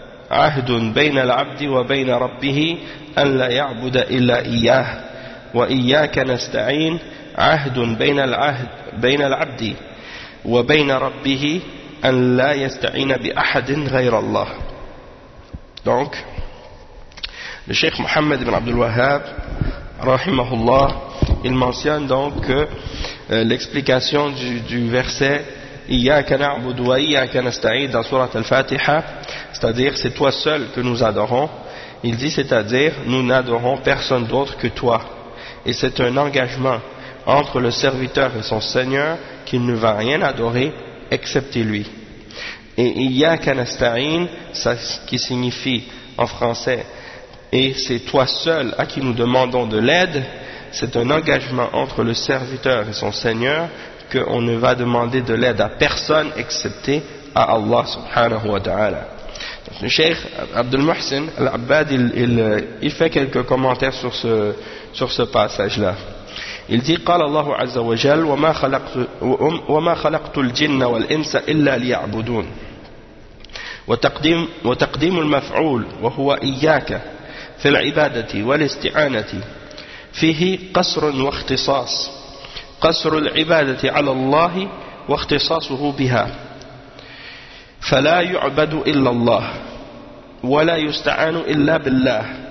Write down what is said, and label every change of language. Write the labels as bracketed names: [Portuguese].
[Arabic] عهد بين العبد وبين ربه أن لا يعبد إلا إياه وإياك نستعين عهد بين العهد بين العبد وبين ربه أن لا يستعين بأحد غير الله. [French] Donc le Cheikh Mohammed ibn Abdul Wahhab رحمه الله il mentionne donc que l'explication du verset [Arabic] إياك نعبد وإياك نستعين [French] dans sourate al-Fatiha, c'est-à-dire c'est toi seul que nous adorons, il dit, c'est-à-dire nous n'adorons personne d'autre que toi, et c'est un engagement entre le serviteur et son seigneur qu'il ne va rien adorer excepté lui. Et [Arabic] إياك نستعين, [French] ça qui signifie en français et c'est toi seul à qui nous demandons de l'aide, c'est un engagement entre le serviteur et son seigneur qu'on ne va demander de l'aide à personne excepté à Allah subhanahu wa ta'ala. Donc, le Cheikh Abdul Muhsin al-Abbad il fait quelques commentaires sur ce passage là. Il dit [Arabic] قال الله عز وجل وما خلقت الجن والانس الا ليعبدون وتقديم المفعول وهو اياك في العبادة والاستعانة فيه قصر واختصاص قصر العبادة على الله واختصاصه بها فلا يعبد إلا الله ولا يستعان إلا بالله